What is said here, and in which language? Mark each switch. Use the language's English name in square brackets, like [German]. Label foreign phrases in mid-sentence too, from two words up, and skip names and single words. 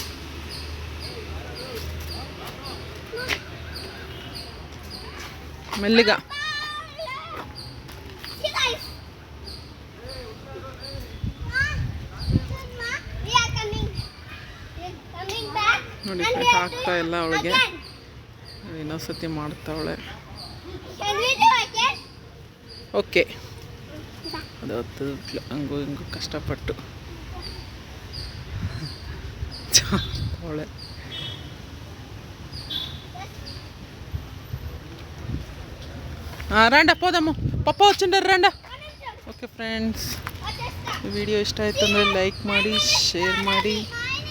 [Kannada] ಮೆಲ್ಲಿಗ ನೋಡಿ, ಆಗ್ತಾ ಇಲ್ಲ ಅವಳಿಗೆ. ಇನ್ನೊಂದ್ಸತಿ ಮಾಡ್ತಾವಳೆ. ಓಕೆ, ಅದು ಹತ್ತಿದ್ಲು ಹಂಗೂ ಹಿಂಗೂ ಕಷ್ಟಪಟ್ಟು ಅವಳೆ. [Telugu] రండా పోదాము, పప్ప వచ్చిండారు రండా. [English] okay friends, [Kannada] ಈ ವಿಡಿಯೋ ಇಷ್ಟ ಆಯಿತು ಅಂದರೆ ಲೈಕ್ ಮಾಡಿ, ಶೇರ್ ಮಾಡಿ.